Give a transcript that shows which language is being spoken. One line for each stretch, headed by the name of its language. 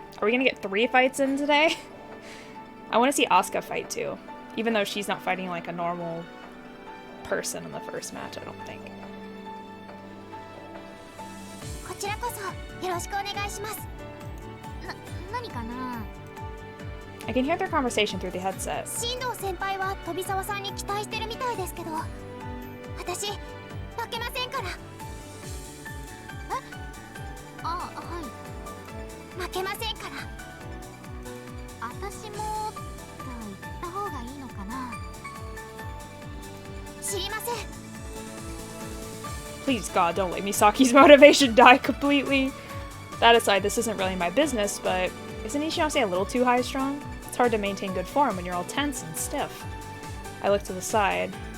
English: Are we gonna get 3 fights in today? I want to see Asuka fight too, even though she's not fighting like a normal person in the first match, I don't think.
Japanese: こちらこそよろしくお願いします。何かな?
English: I can hear their conversation through the headset.
Japanese: 進藤先輩は飛沢さんに期待してるみたいですけど、私負けませんから。はい。負けませんから。私もと言った方がいいのかな。知りません。
English: Please God, don't let Misaki's motivation die completely. That aside, this isn't really my business, but isn't Ichinose a little too high-strung? It's hard to maintain good form when you're all tense and stiff. I look to the side.